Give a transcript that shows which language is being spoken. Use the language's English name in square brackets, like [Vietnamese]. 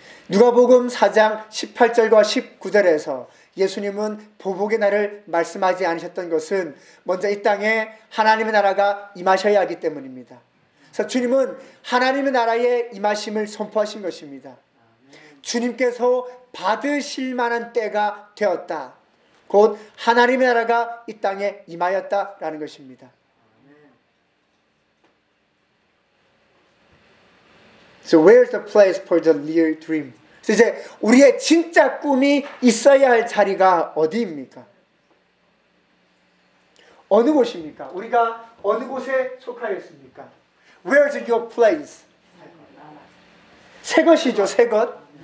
[Korean] 누가복음 4장 18절과 19절에서 예수님은 보복의 날을 말씀하지 않으셨던 것은 먼저 이 땅에 하나님의 나라가 임하셔야 하기 때문입니다. 그래서 주님은 하나님의 나라의 임하심을 선포하신 것입니다. 주님께서 받으실 만한 때가 되었다. 곧 하나님의 나라가 이 땅에 임하였다라는 것입니다. [English] So where's the place for the real dream? [Korean] 이제 우리의 진짜 꿈이 있어야 할 자리가 어디입니까? 어느 곳입니까? 우리가 어느 곳에 속하였습니까? [English] Where's your place? [Korean] 새것이죠, 새것.